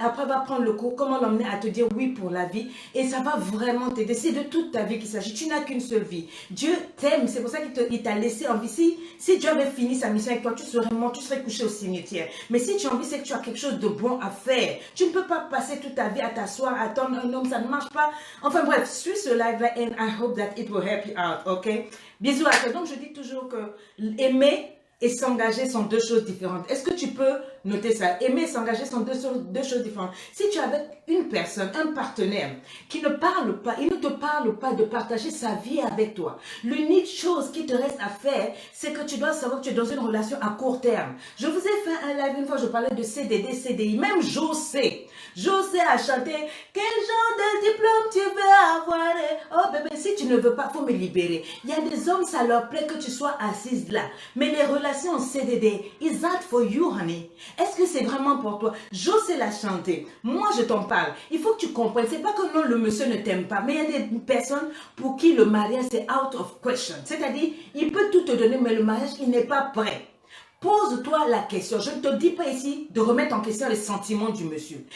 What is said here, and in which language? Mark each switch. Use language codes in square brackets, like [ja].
[fr] Après, va prendre le cours, comment l'emmener à te dire oui pour la vie. Et ça va vraiment t'aider. C'est de toute ta vie qu'il s'agit. Tu n'as qu'une seule vie. Dieu t'aime. C'est pour ça qu'il t'a laissé en vie. Si Dieu avait fini sa mission avec toi, tu serais mort, tu serais couché au cimetière. Mais si tu as envie, c'est que tu as quelque chose de bon à faire. Tu ne peux pas passer toute ta vie à t'asseoir, à attendre un homme, ça ne marche pas. Enfin bref, suis ce live-là [en] and I hope that it will help you out, [fr] ok? Bisous à toi. Donc je dis toujours que aimer et s'engager sont deux choses différentes. Est-ce que tu peux noter ça? Aimer et s'engager sont deux choses différentes. Si tu es avec une personne, un partenaire qui ne parle pas, il ne te parle pas de partager sa vie avec toi. L'unique chose qui te reste à faire, c'est que tu dois savoir que tu es dans une relation à court terme. Je vous ai fait un live une fois, je parlais de CDD, CDI, même José a chanté « Quel genre de diplôme tu veux avoir ?» Oh bébé, si tu ne veux pas, il faut me libérer. Il y a des hommes, ça leur plaît que tu sois assise là. Mais les relations en CDD, [en] is that for you, honey? [fr] Est-ce que c'est vraiment pour toi? José l'a chanté. Moi, je t'en parle. Il faut que tu comprennes. C'est pas que non, le monsieur ne t'aime pas. Mais il y a des personnes pour qui le mariage, c'est [en] out of question. [fr] C'est-à-dire, il peut tout te donner, mais le mariage, il n'est pas prêt. Pose-toi la question. Je ne te dis pas ici de remettre en question les sentiments du monsieur.